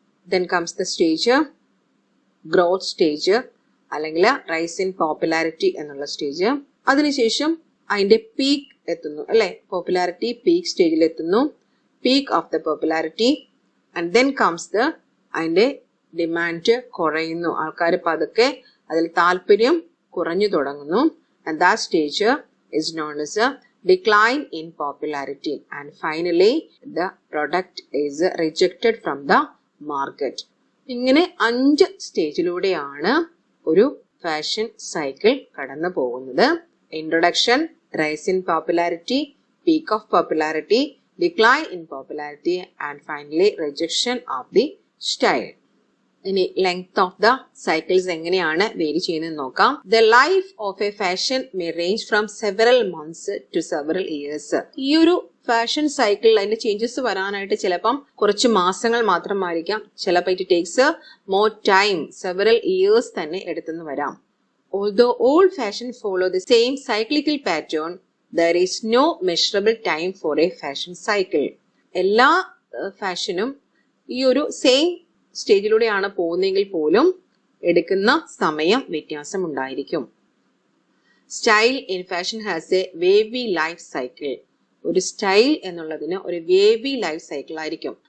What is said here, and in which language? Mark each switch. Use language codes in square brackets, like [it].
[en] Then comes the stage, growth stage അല്ലെങ്കിൽ rise in popularity എന്നുള്ള stage. [ml] അതിനുശേഷം അതിന്റെ പീക്ക് എത്തുന്നു അല്ലെ, പോപ്പുലാരിറ്റി പീക്ക് സ്റ്റേജിൽ എത്തുന്നു, [en] Peak of the popularity. And then comes the [ml] അതിന്റെ ഡിമാൻഡ് കുറയുന്നു, ആൾക്കാർ പതുക്കെ അതിൽ താല്പര്യം കുറഞ്ഞു തുടങ്ങുന്നു. [en] And that stage is known as a decline in popularity. And finally the product is rejected from the market. [ml] ഇങ്ങനെ 5 സ്റ്റേജിലൂടെയാണ് ഒരു ഫാഷൻ സൈക്കിൾ കടന്നു പോകുന്നത്. [en] Introduction, rise in popularity, peak of popularity, decline in popularity and finally rejection of the style. [ml] ഇനി [en] length of the cycles [ml] എങ്ങനെയാണ് vary ചെയ്യുന്നത് നോക്കാം. [en] The life of a fashion may range from several months to several years. [ml] ഈ ഒരു fashion സൈക്കിളിൽ അതിന്റെ changes വരാനായിട്ട് ചിലപ്പം കുറച്ച് മാസങ്ങൾ മാത്രമായിരിക്കാം, ചിലപ്പോൾ [en] it takes more time, several years [ml] തന്നെ എടുത്തെന്ന് വരാം. [en] Although all fashion follow the same cyclical pattern, there is no measurable time for a fashion cycle. [ml] എല്ലാ ഫാഷനും ഈ ഒരു സെയിം സ്റ്റേജിലൂടെയാണ് പോകുന്നതെങ്കിൽ പോലും എടുക്കുന്ന സമയം വ്യത്യാസം ഉണ്ടായിരിക്കും. [en] Style in fashion has a wavy life cycle. [ml] ഒരു സ്റ്റൈൽ എന്നുള്ളതിന് ഒരു വേവി ലൈഫ് സൈക്കിൾ ആയിരിക്കും.